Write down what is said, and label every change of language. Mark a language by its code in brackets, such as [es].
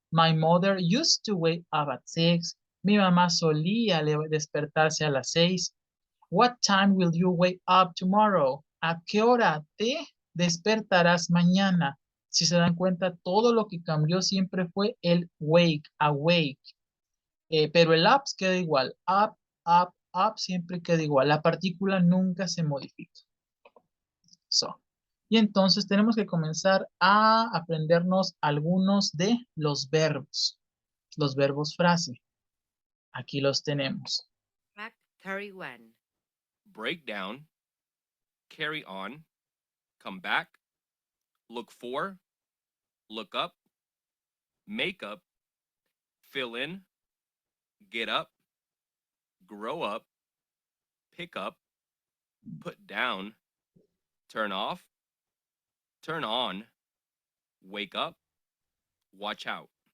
[en] My mother used to wake up at 6. [es] Mi mamá solía despertarse a las 6. [en] What time will you wake up tomorrow? [es] ¿A qué hora te despertarás mañana? Si se dan cuenta, todo lo que cambió siempre fue el wake, awake. Pero el up queda igual. Up, siempre queda igual. La partícula nunca se modifica. So, Y entonces tenemos que comenzar a aprendernos algunos de los verbos frase. Aquí los tenemos. [en] Fact 31. Break down, carry on, come back, look for, look up, make up, fill in, get up, grow up, pick up, put down, turn off, turn on, wake up, watch out.